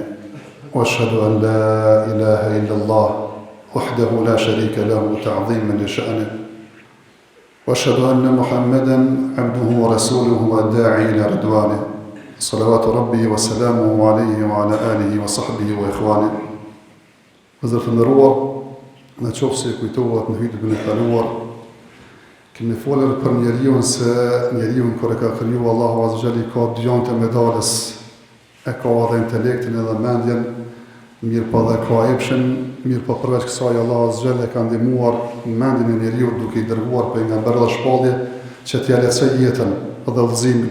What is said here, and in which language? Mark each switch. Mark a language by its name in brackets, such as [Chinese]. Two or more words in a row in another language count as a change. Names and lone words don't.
[Arabic] وأشهد أن لا إله إلا الله وحده لا شريك له تعظيما لشأنه وأشهد أن محمدا عبده ورسوله والداعي إلى رضوانه صلوات ربي وسلامه عليه وعلى آله وصحبه وإخوانه. [Albanian] Vëzërt e nderuar, në qoftë se kujtohet në vitin e kaluar, kemi folur për njeriun se njeriun kur e ka kriju Allahu [Arabic] عز وجل [Albanian] ka dy ante medalës, e ka edhe intelektin edhe mendjen, mirë pa dhe ka epshin, mirë pa përveç kësaj Allahu [Arabic] عز وجل [Albanian] ka ndihmuar mendjen e njeriu duke i dërguar pejgamber dhe shpallje që t'ia lehtësoj jetën dhe udhëzimin.